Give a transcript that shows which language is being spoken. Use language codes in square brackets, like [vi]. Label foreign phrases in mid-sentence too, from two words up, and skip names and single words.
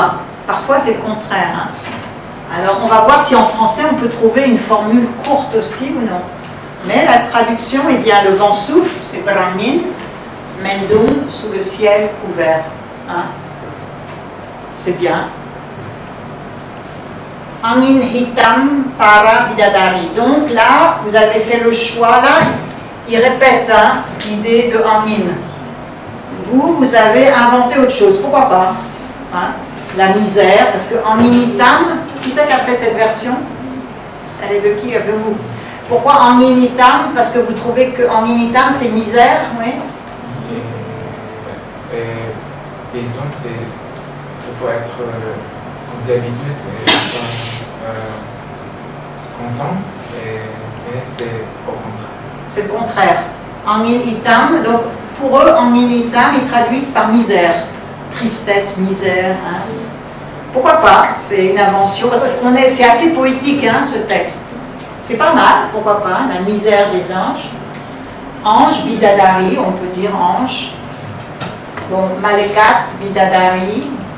[fr] Parfois, c'est le contraire. Hein. Alors, on va voir si en français, on peut trouver une formule courte aussi ou non. Mais la traduction, eh bien, le vent souffle, c'est Brahmin, Mendung, sous le ciel couvert. Hein? C'est bien. [id] Angin hitam para bidadari. [fr] Donc là, vous avez fait le choix. Là, il répète hein, l'idée de angin. Vous avez inventé autre chose. Pourquoi pas hein? La misère, parce que [id] angin hitam, [fr] qui c'est qui a fait cette version? Elle est de qui? De vous. Pourquoi [id] angin hitam? [fr] Parce que vous trouvez que [id] angin hitam [fr] c'est misère, oui. Disons, il faut être comme d'habitude, content, mais c'est au contraire. C'est le contraire. [id] Angin hitam, [fr] donc pour eux, [id] angin hitam, [fr] ils traduisent par misère, tristesse, misère. Hein. Pourquoi pas? C'est une invention. C'est assez poétique, hein, ce texte. C'est pas mal, pourquoi pas, la misère des anges. Ange, bidadari, on peut dire ange. [id] Bon, Malekat, bidadari.